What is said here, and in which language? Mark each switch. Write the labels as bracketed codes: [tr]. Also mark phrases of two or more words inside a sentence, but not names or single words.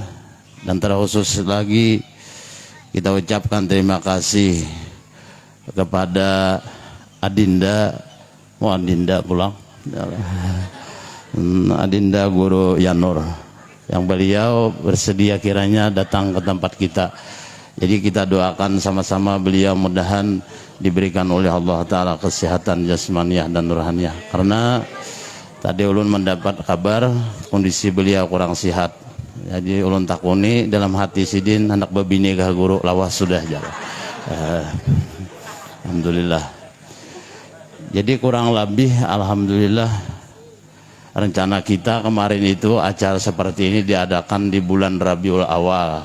[id] Dan terkhusus lagi kita ucapkan terima kasih kepada Adinda, Adinda pulang, Adinda Guru Yanur, yang beliau bersedia kiranya datang ke tempat kita. Jadi kita doakan sama-sama beliau mudahan diberikan oleh Allah Ta'ala kesehatan jasmaniah dan rohaniah. Karena tadi ulun mendapat kabar kondisi beliau kurang sehat. [bjn] Jadi ulun takuni dalam hati sidin anak babini kah guru lawas sudah jalan. [id] Alhamdulillah. Jadi kurang lebih alhamdulillah rencana kita kemarin itu acara seperti ini diadakan di bulan Rabiul Awal.